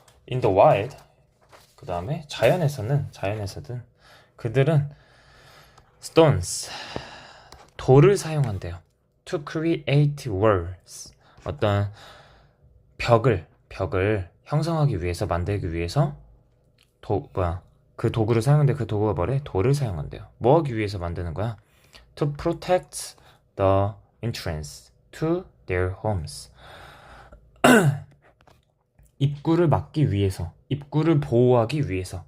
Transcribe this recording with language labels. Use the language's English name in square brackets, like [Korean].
[English] In the wild, [Korean] 그 다음에 자연에서든 그들은 stones, 돌을 사용한대요. [English] To create walls, [Korean] 어떤 벽을 형성하기 위해서, 만들기 위해서 그 도구를 사용하는데 그 도구가 뭐래? 돌을 사용한대요. 뭐 하기 위해서 만드는 거야? [English] To protect the entrance to their homes. [Korean] 입구를 막기 위해서, 입구를 보호하기 위해서.